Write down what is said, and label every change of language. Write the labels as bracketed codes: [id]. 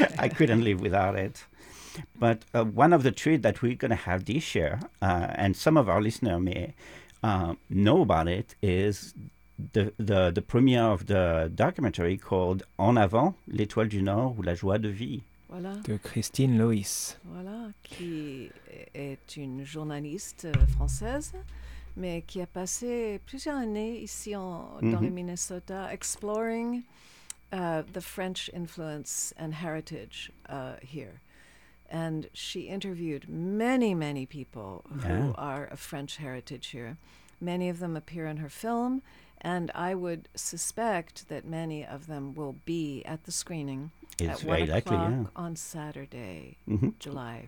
[en] I couldn't live without it. But one of the treats that we're going to have this year, and some of our listeners may know about it, is the premiere of the documentary called En avant, l'étoile du Nord ou la joie de vie. [fr] Voilà. De Christine Loïs. Voilà, qui est une journaliste française, mais qui a passé plusieurs années ici dans le Minnesota [en] exploring the French influence and heritage here. And she interviewed many, many people who are of French heritage here. Many of them appear in her film, and I would suspect that many of them will be at the screening. It's very 1 likely, o'clock yeah. on Saturday, July